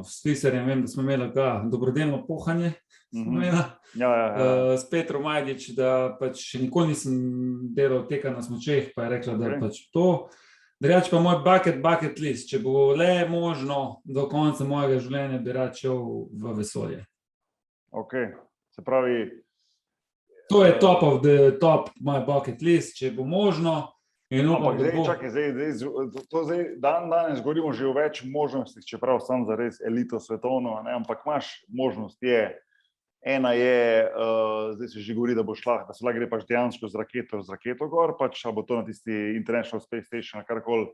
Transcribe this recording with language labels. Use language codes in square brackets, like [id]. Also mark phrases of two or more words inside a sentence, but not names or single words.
[sl] S Sliserjem vem, da smo imeli dobrodelno pohanje. S Petrom Majdič, da pač še nikoli nisem delal teka na smučeh, pa je rekla, da je pač to. Drugače pa moj [en] bucket list, [sl] če bo le možno do konca mojega življenja, bi rad šel v vesolje. Ok, se pravi... To je [en] top of the top [sl] moj [en] bucket list, [sl] če bo možno. Ampak zdaj, danes govorimo že o več možnostih, čeprav sam za res elito svetovno, ampak imaš možnost, ena je, zdaj se že govori, da bo šla, da se lahko gre pač dejansko z raketo gor, pač bo to na tisti International Space Station, karkoli.